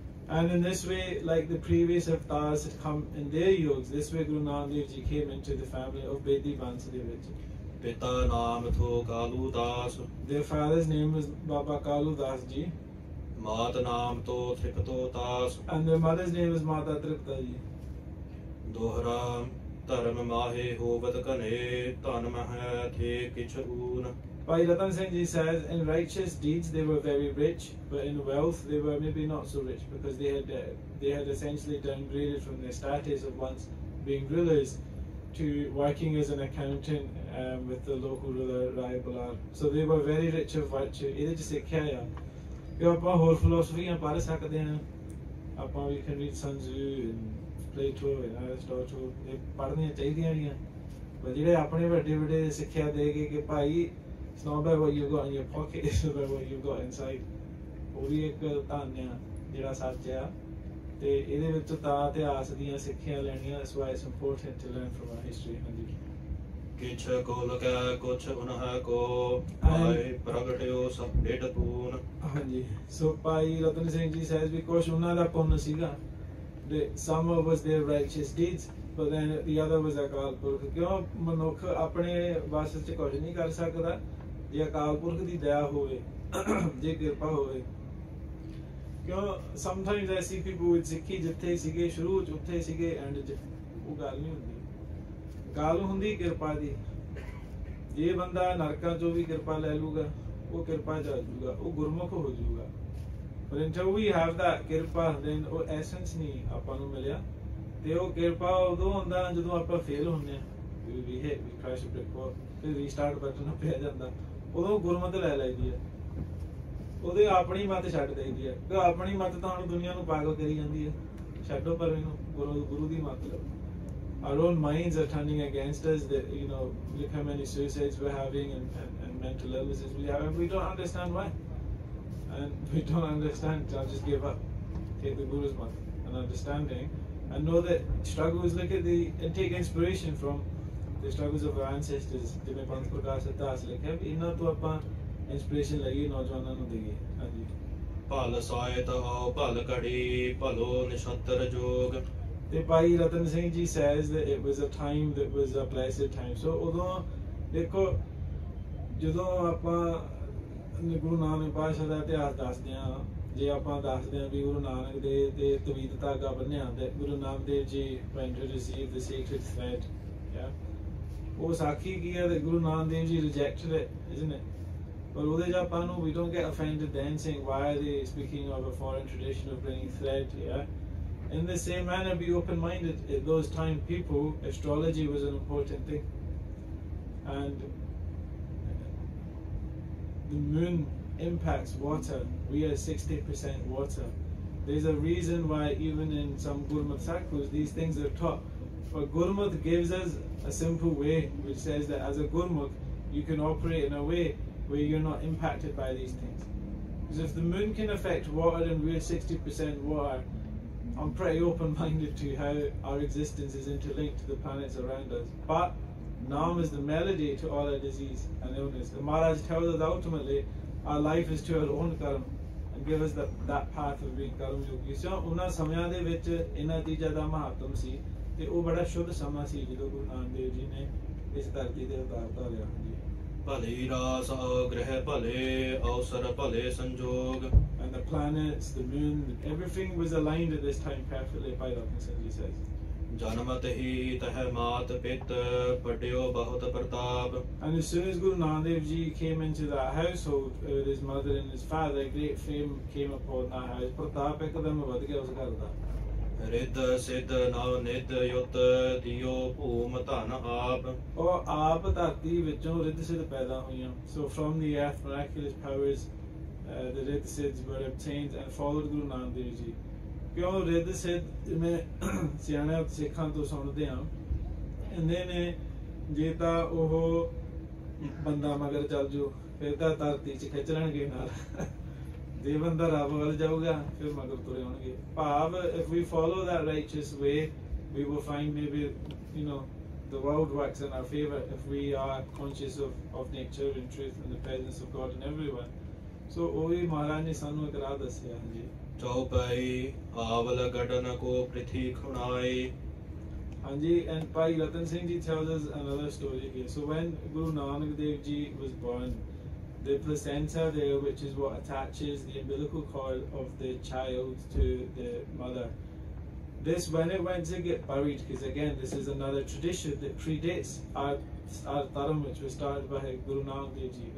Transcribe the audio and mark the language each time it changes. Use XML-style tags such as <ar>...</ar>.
<en>And in this way, like the previous avatars had come in their yugs, this way Guru Nanak Dev Ji came into the family of Bedi</en> <pa>Bansa de vich. ਪਿਤਾ ਨਾਮ ਥੋ ਕਾਲੂ ਦਾਸ</pa> <en>Their father's name was Baba Kalu Das Ji,</en> <pa>ਮਾਤ ਨਾਮ ਤੋਂ ਥਿਪਤੋ ਤਾਸ</pa> <en>and their mother's name was Mata Tripta Ji.</en> <pa>ਦੋਹਰਾ ਧਰਮ ਮਾਹੇ ਹੋਵਤ ਘਨੇ ਧਨ ਮਹਿ ਥੇ ਕਿਛ ਊਨ</pa> <en>Bhai Rattan Singh Ji says, in righteous deeds they were very rich, but in wealth they were maybe not so rich, because they had essentially downgraded from their status of once being rulers to working as an accountant with the local ruler Rai Balar. So they were very rich of virtue.</en> <pa>ਇਹਦੇ ਚ ਸਿੱਖਿਆ ਆ ਕਿ ਆਪਾਂ ਹੋਰ ਫਿਲਾਸਫੀਆਂ ਪੜ੍ਹ ਸਕਦੇ ਹਾਂ, ਆਪਾਂ</pa> <en>we can read Sun Tzu and Plato and Aristotle,</en> <pa>ਇਹ ਪੜ੍ਹਨੀਆਂ ਚਾਹੀਦੀਆਂ ਨੇ, ਪਰ ਜਿਹੜੇ ਆਪਣੇ ਵੱਡੇ ਵੱਡੇ ਸਿੱਖਿਆ ਦੇ ਕੇ ਕਿ ਭਾਈ</pa> <en>it's not about what you've got in your pocket, it's about what you've got inside.</en> <pa>ਉਹ ਵੀ ਇੱਕ ਧੰਨ ਆ ਜਿਹੜਾ ਸੱਚ ਆ, ਤੇ ਇਹਦੇ ਵਿੱਚ ਤਾਂ ਇਤਿਹਾਸ ਦੀਆਂ ਸਿੱਖਿਆ ਲੈਣੀਆਂ.</pa> <en>That's why it's important to learn from our history.</en> <pa>ਹਾਂਜੀ ਕਿਛ ਕੋਲ ਕੈ ਕੁਛ ਉਨਹ ਕੋ ਆਏ ਪ੍ਰਗਟਿਓ ਸਭ ਡੇਢ ਤੂਨ.</pa> <en>ਹਾਂਜੀ, so Bhai Rattan Singh Ji says because</en> <pa>ਉਹਨਾਂ ਦਾ ਪੁੰਨ ਸੀਗਾ,</pa> <en>some was their righteous deeds, but then the other was Akal Purakh.</en> <pa>ਕਿਉਂ ਮਨੁੱਖ ਆਪਣੇ ਵਸ ਚ ਕੁਝ ਨਹੀਂ ਕਰ ਸਕਦਾ, ਜੇ ਅਕਾਲ ਪੁਰਖ ਦੀ ਦਇਆ ਹੋਵੇ, ਜੇ ਕਿਰਪਾ ਹੋਵੇ. ਕਿਉਂ</pa> <en>sometimes I see people with</en> <pa>ਸਿੱਖੀ ਜਿੱਥੇ ਸੀਗੇ ਸ਼ੁਰੂ ਚ ਉੱਥੇ ਸੀਗੇ ਐਂਡ ਚ, ਉਹ ਗੱਲ ਨਹੀਂ ਹੁੰਦੀ. ਗੱਲ ਹੁੰਦੀ ਕਿਰਪਾ ਦੀ. ਜੇ ਬੰਦਾ ਨਰਕਾਂ ਚੋਂ ਵੀ ਕਿਰਪਾ ਲੈ ਲੂਗਾ, ਉਹ ਕਿਰਪਾ ਚ ਆ ਜਾਊਗਾ, ਉਹ ਗੁਰਮੁਖ ਹੋ ਜਾਊਗਾ.</pa> <en>But until we have that kirpa, then ਉਹ essence</en> <pa>ਨਹੀਂ ਆਪਾਂ ਨੂੰ ਮਿਲਿਆ. ਤੇ ਉਹ ਕਿਰਪਾ ਉਦੋਂ ਹੁੰਦਾ ਜਦੋਂ ਆਪਾਂ ਫੇਲ ਹੁੰਦੇ ਆ,</pa> <en>we crash a brick wall,</en> <pa>ਫਿਰ ਰੀਸਟਾਰਟ ਬਟਨ ਪਿਆ ਜਾਂਦਾ, ਉਦੋਂ ਗੁਰਮਤ ਲੈ ਲਈਦੀ ਹੈ, ਉਹਦੇ ਆਪਣੀ ਮੱਤ ਛੱਡ ਦੇਈਦੀ ਹੈ. ਕਿ ਆਪਣੀ ਮੱਤ ਤਾਂ ਹੁਣ ਦੁਨੀਆ ਨੂੰ ਪਾਗਲ ਕਰੀ ਜਾਂਦੀ ਹੈ, ਛੱਡੋ ਪਰ ਇਹਨੂੰ ਗੁਰੂ ਦੀ ਮੱਤ ਲਓ.</pa> <en>Our own minds are turning against us. That, you know, look how many suicides we're having and mental illnesses we have, and we don't understand why. And we don't understand. I'll just give up. Take the Guru's month and understanding, and know that struggles. Look at and take inspiration from the struggles of our ancestors.</en> <pa>ਜਿਵੇਂ ਪੰਥ ਪ੍ਰਕਾਸ਼ ਇਤਿਹਾਸ ਲਿਖਿਆ, ਇਹਨਾਂ ਤੋਂ ਆਪਾਂ inspiration ਲਈਏ, ਨੌਜਵਾਨਾਂ ਨੂੰ ਦੇਈਏ. ਹਾਂਜੀ ਭਲ ਸਾਹਿਤ ਆਓ ਭਲ ਘੜੀ ਭਲੋ ਨਿਸ਼ਤਰ ਜੋਗ.</pa> <en>ਤੇ Bhai Rattan Singh Ji says that it was a time that was a blessed time.</en> <pa>So ਉਦੋਂ ਦੇਖੋ, ਜਦੋਂ ਆਪਾਂ ਗੁਰੂ ਨਾਨਕ ਪਾਤਸ਼ਾਹ ਦਾ ਇਤਿਹਾਸ ਦੱਸਦੇ ਹਾਂ, ਜੇ ਆਪਾਂ ਦੱਸਦੇ ਹਾਂ ਵੀ ਗੁਰੂ ਨਾਨਕ ਦੇ ਤੇ ਤਵੀਤ ਧਾਗਾ ਬੰਨਿਆ,</pa> <en>that Guru Nanak Dev Ji went to receive the sacred thread. Yeah,</en> <pa>ਉਹ ਸਾਖੀ ਕੀ ਹੈ,</pa> <en>that Guru Nanak Dev Ji rejected it, isn't it?</en> <pa>ਪਰ ਉਹਦੇ 'ਚ ਆਪਾਂ ਨੂੰ</pa> <en>we don't get offended then saying why are they speaking of a foreign tradition of bringing thread. Yeah, in the same manner, be open-minded. At those time people, astrology was an important thing, and the moon impacts water. We are 60% water. There's a reason why even in some Gurmat circles these things are taught. But Gurmat gives us a simple way which says that as a Gurmukh you can operate in a way where you're not impacted by these things. Because if the moon can affect water and we're 60% water, I'm pretty open-minded to how our existence is interlinked to the planets around us. But Nam is the melody to all our disease and illness. The Maharaj tells us ultimately our life is to our own karma, and give us that path of being karma yogi.</en> <pa>So ਉਹਨਾਂ ਸਮਿਆਂ ਦੇ ਵਿੱਚ ਇਹਨਾਂ ਚੀਜ਼ਾਂ ਦਾ ਮਹੱਤਵ ਸੀ, ਤੇ ਉਹ ਬੜਾ ਸ਼ੁਭ ਸਮਾਂ ਸੀ ਜਦੋਂ ਗੁਰੂ ਨਾਨਕ ਦੇਵ ਜੀ ਨੇ ਇਸ ਧਰਤੀ ਤੇ ਅਵਤਾਰ ਧਾਰਿਆ. ਭਲੀ ਰਾਸ ਗ੍ਰਹਿ ਭਲੇ ਅਵਸਰ ਭਲੇ ਸੰਜੋਗ.</pa> <en>And the planets, the moon, everything was aligned at this time perfectly. Bhai Rattan Singh Ji says.</en> <pa>ਜਨਮਤ ਹੀ ਤਹ ਮਾਤ ਪਿਤ ਪਟਿਓ ਬਹੁਤ ਪ੍ਰਤਾਪ.</pa> <en>And as soon as Guru Nanak Dev Ji came into that household with his mother and his father, great fame came upon that house.</en> <pa>ਪ੍ਰਤਾਪ ਇੱਕਦਮ ਵਧ ਗਿਆ ਉਸ ਘਰ ਦਾ. ਰਿੱਧ ਸਿੱਧ ਨਵ ਨਿਧ ਯੁਤ ਦਿਓ ਭੂਮ ਧਨ ਆਪ. ਉਹ ਆਪ ਧਰਤੀ ਵਿੱਚੋਂ ਰਿੱਧ ਸਿੱਧ ਪੈਦਾ ਹੋਈਆਂ.</pa> <en>So from the earth miraculous powers, the riddh siddhs were obtained and followed Guru Nanak Dev Ji.</en> <pa>ਕਿਉਂ ਰਿੱਧ ਸਿੱਧ ਜਿਵੇਂ ਸਿਆਣਿਆਂ ਸਿੱਖਾਂ ਤੋਂ ਸੁਣਦੇ ਹਾਂ, ਇਹਨੇ ਨੇ ਜੇ ਤਾਂ ਉਹ ਬੰਦਾ ਮਗਰ ਚੱਲ ਜਾਓ ਫਿਰ ਤਾਂ ਧਰਤੀ 'ਚ ਖਿੱਚ ਲੈਣਗੇ ਨਾਲ, ਜੇ ਬੰਦਾ ਰੱਬ ਵੱਲ ਜਾਊਗਾ ਫਿਰ ਮਗਰ ਤੁਰੇ ਹੋਣਗੇ.</pa> <en>ਭਾਵ if we follow that righteous way we will find maybe, you know, the world works in our favor if we are conscious of nature and truth and the presence of God in everyone. So</en> <pa>ਉਹ ਵੀ ਮਹਾਰਾਜ ਨੇ ਸਾਨੂੰ ਇੱਕ ਰਾਹ ਦੱਸਿਆ.</pa> <en>ਹਾਂਜੀ</en> <pa>चौपाई आवल गडन को पृथ्वी खुनाए.</pa> <en>Anji, and Bhai Rattan Singh Ji tells us another story here. So when Guru Nanak Dev Ji was born, the placenta there, which is what attaches the umbilical cord of the child to the mother, this, when it went to get buried, because again this is another tradition that predates our Dharam, which was started by Guru Nanak Dev Ji.</en>